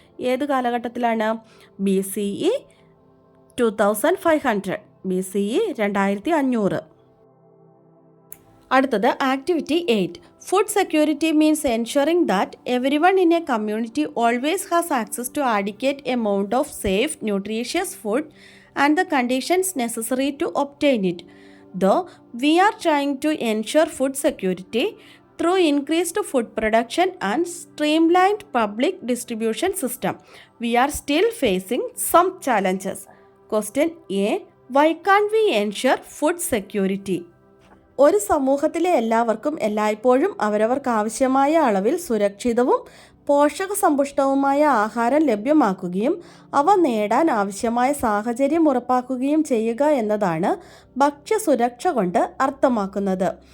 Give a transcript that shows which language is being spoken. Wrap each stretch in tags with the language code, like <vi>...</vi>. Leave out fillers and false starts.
<ml>ഏത് കാലഘട്ടത്തിലാണ്? BCE 2500, BCE 2500. അടുത്തത് activity 8.</ml> <en>Food security means ensuring that everyone in a community always has access to adequate amount of safe, nutritious food and the conditions necessary to obtain it. Though we are trying to ensure food security through increased food production and streamlined public distribution system, we are still facing some challenges. Question A. Why can't we ensure food security?</en> <ml>ഒരു സമൂഹത്തിലെ എല്ലാവർക്കും എല്ലായ്പ്പോഴും അവരവർക്ക് ആവശ്യമായ അളവിൽ സുരക്ഷിതവും പോഷകസമ്പുഷ്ടവുമായ ആഹാരം ലഭ്യമാക്കുകയും അവ നേടാൻ ആവശ്യമായ സാഹചര്യം ഉറപ്പാക്കുകയും ചെയ്യുക എന്നതാണ് ഭക്ഷ്യസുരക്ഷ കൊണ്ട് അർത്ഥമാക്കുന്നത്.</ml>